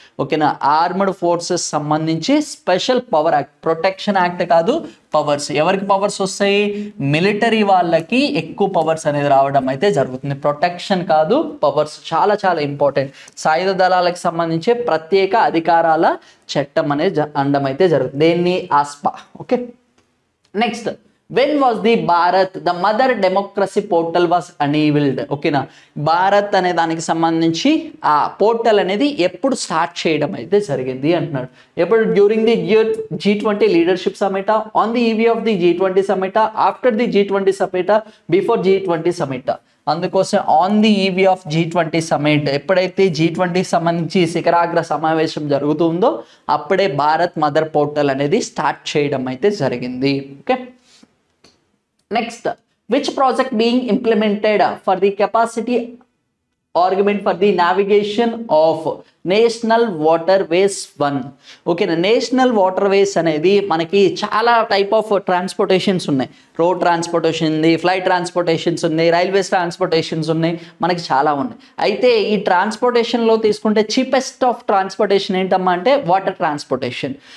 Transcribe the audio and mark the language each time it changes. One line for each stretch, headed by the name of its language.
Telugu: ఓకేనా, armoured forces సంబంధించి special power act, protection act కాదు, పవర్స్. ఎవరికి పవర్స్ వస్తాయి, మిలిటరీ వాళ్ళకి ఎక్కువ పవర్స్ అనేది రావడం అయితే జరుగుతుంది. ప్రొటెక్షన్ కాదు, పవర్స్. చాలా చాలా ఇంపార్టెంట్. సాయుధ దళాలకు సంబంధించి ప్రత్యేక అధికారాల చట్టం అనేది అనడం అయితే జరుగుతుంది. దేన్ని, ఆస్పా.
English: Okay, next, when was the Bharat the mother democracy portal was enabled?
Telugu: ఓకేనా, భారత్ అనే దానికి సంబంధించి ఆ పోర్టల్ అనేది ఎప్పుడు స్టార్ట్ చేయడం అయితే జరిగింది అంటున్నాడు.
English: ఎప్పుడు, during the G20 leadership summit, on the eve of the G20 summit, after the G20 summit, before G20 summit.
Telugu: అందుకోసం
English: on the eve of G20 summit,
Telugu: ఎప్పుడైతే G20 సంబంధించి శిఖరాగ్ర సమావేశం జరుగుతుందో అప్పుడే భారత్ మదర్ పోర్టల్ అనేది స్టార్ట్ చేయడం అయితే జరిగింది.
English: Okay, next, which project being implemented for the capacity augment for the navigation of national waterways 1?
Telugu: ఓకేనా, నేషనల్ వాటర్వేస్ అనేది మనకి చాలా టైప్ ఆఫ్ ట్రాన్స్పోర్టేషన్స్ ఉన్నాయి. రోడ్ ట్రాన్స్పోర్టేషన్ ఉంది, ఫ్లైట్ ట్రాన్స్పోర్టేషన్స్ ఉన్నాయి, రైల్వేస్ ట్రాన్స్పోర్టేషన్స్ ఉన్నాయి, మనకి చాలా ఉన్నాయి. అయితే ఈ ట్రాన్స్పోర్టేషన్లో తీసుకుంటే చీపెస్ట్ ఆఫ్ ట్రాన్స్పోర్టేషన్ ఏంటమ్మా అంటే వాటర్ ట్రాన్స్పోర్టేషన్.